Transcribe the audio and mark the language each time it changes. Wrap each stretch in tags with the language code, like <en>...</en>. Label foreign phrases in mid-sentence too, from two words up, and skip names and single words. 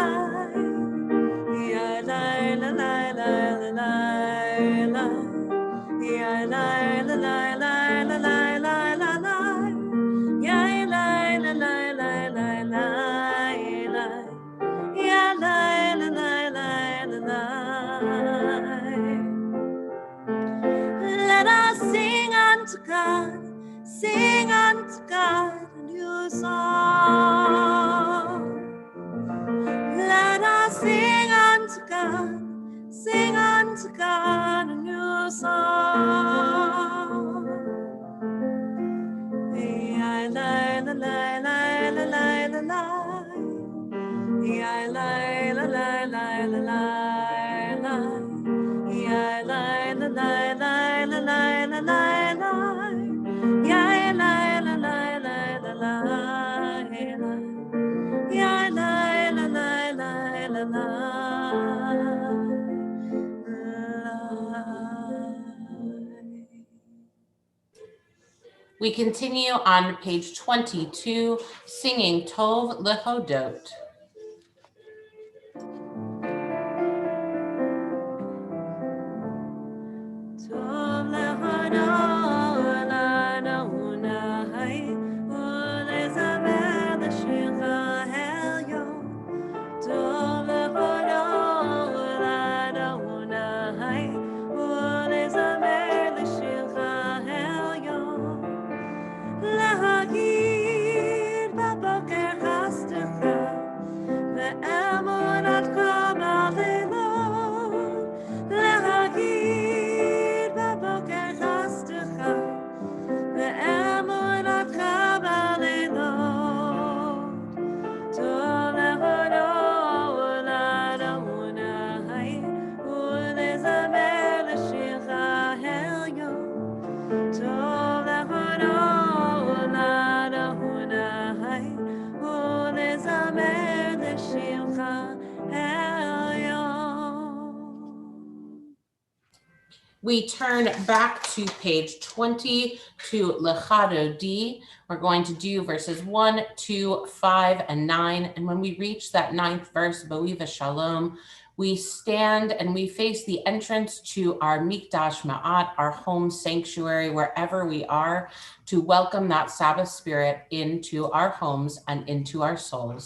<en>Yeah, la la la la la la la. Yeah, la la la la la la la la la. Yeah, la la la la la la la. Yeah, la la la la la la. Let us sing unto God a new song. Let us sing unto God a new song. Yeah, la la la la la la la la. Yeah, la la la la la la la. Yeah, la la la la la la la la la. Yeah, la la la la la la. Yeah, la la la la la la. We continue on page 22, singing Tov Lehodot.</en> <he>טוב להודות לה׳ ולזמר לשמך עליון. טוב להודות לה׳ ולזמר לשמך עליון. להגיד בבוקר חסדך ואמונתך בלילות. להגיד בבוקר חסדך ואמונתך בלילות. טוב להודות לה׳ ולזמר לשמך עליון. טוב להודות לה׳ ולזמר לשמך עליון.</he> <en>We turn back to page 20 to Lechado D. We're going to do verses 1, 2, 5, and 9. And when we reach that 9th verse,</en> <he>בואי בשלום,</he> <en>We stand and we face the entrance to our</en> <he>מקדש מעט,</he> <en>our home sanctuary, wherever we are, to welcome that Sabbath spirit into our homes and into our souls.</en>